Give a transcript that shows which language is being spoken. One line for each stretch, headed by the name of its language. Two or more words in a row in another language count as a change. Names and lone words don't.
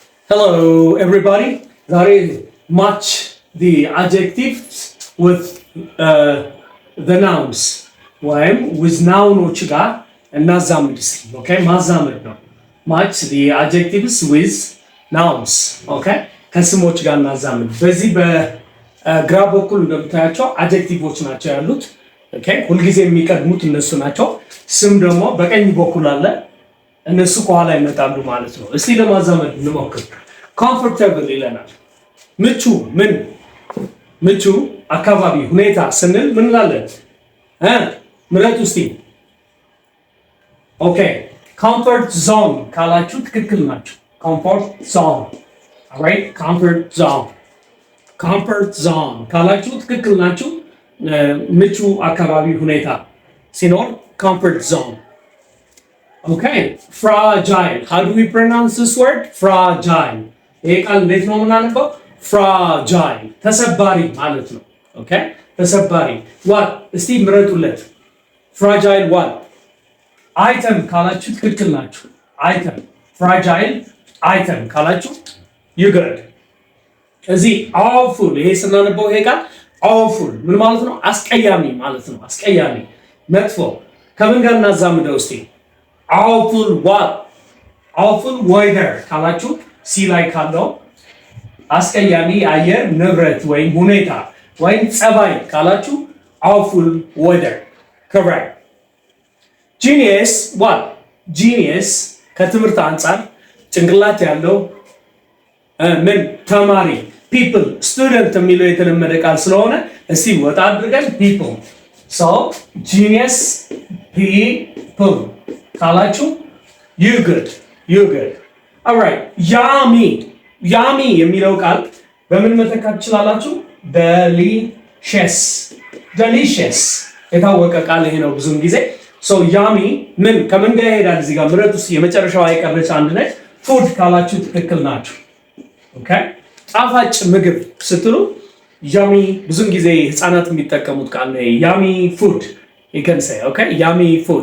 English: Hello, everybody.
Amharic: ዛሬ
English: match the adjectives with the nouns
Amharic: ወይም with ናውኖች ጋር እናዛምድ እስኪ። ኦኬ ማዛመድ ነው።
English: match the adjectives with nouns
Amharic: ኦኬ ከስሞች ጋር እናዛምድ። በዚህ በግራ በኩል እንደምታያቸው አድጀክቲቮች ናቸው ያሉት። ኦኬ ሁልጊዜ የሚቀድሙት እነሱ ናቸው። ስም ደግሞ በቀኝ በኩል አለ። እነሱ ከኋላ ይመጣሉ ማለት ነው። እስቲ ለማዛመድ እንሞክር። ኮምፎርታብል ይለናል። ምቹ ምን ምቹ አካባቢ ሁኔታ ስንል ምን እንላለን? ምረጡ እስቲ።
English: okay comfort zone
Amharic: ካላችሁ ትክክል ናችሁ።
English: comfort zone alright. comfort zone
Amharic: ካላችሁ ትክክል ናችሁ። ምቹ አካባቢ ሁኔታ ሲኖር
English: comfort zone። Okay, fragile. How do we pronounce this word? Fragile.
Amharic: ይሄ ቃል እንዴት ነው የምናነበው? fragile. ተሰባሪ ማለት ነው። Okay? ተሰባሪ. what? እስቲ ምረጡለት።
English: fragile what?
Amharic: item ካላችሁ ትክክል ናችሁ። item.
English: fragile item
Amharic: ካላችሁ
English: you good.
Amharic: እዚህ awful ይሄ ስናነበው ይሄ ቃል awful ምን ማለት ነው? አስቀያሚ ማለት ነው። አስቀያሚ መጥፎ። ከምን ጋር እናዛምደው እስቲ?
English: awful what? awful weather
Amharic: ካላችሁ ሲ ላይ ካለው አስቀያሚ አየር ንብረት ወይም ሁኔታ ወይም ጸባይ ካላችሁ
English: awful weather correct. genius what? genius
Amharic: ከትምህርት አንፃር ጭንቅላት ያለው ምን ተማሪ
English: people student
Amharic: የሚለው የተለመደ ቃል ስለሆነ እስቲ ወጣ አድርገን
English: people so genius people
Amharic: ካላችሁ
English: you good. alright yummy
Amharic: የሚለው ቃል በምን መተካት ትችላላችሁ? delicious የታወቀ ቃል ይሄ ነው ብዙም ጊዜ
English: so yummy
Amharic: ምን ከምን ጋር ይሄዳል? እዚህ ጋር ምረጡ እስኪ። የመጨረሻው አይቀርች አንድ ነች። food ካላችሁ ትክክል ናችሁ። okay ጣፋጭ ምግብ ስትሉ yummy ብዙም ጊዜ ህፃናት የሚጠቀሙት ቃል ነው።
English: yummy food you can say okay yummy food.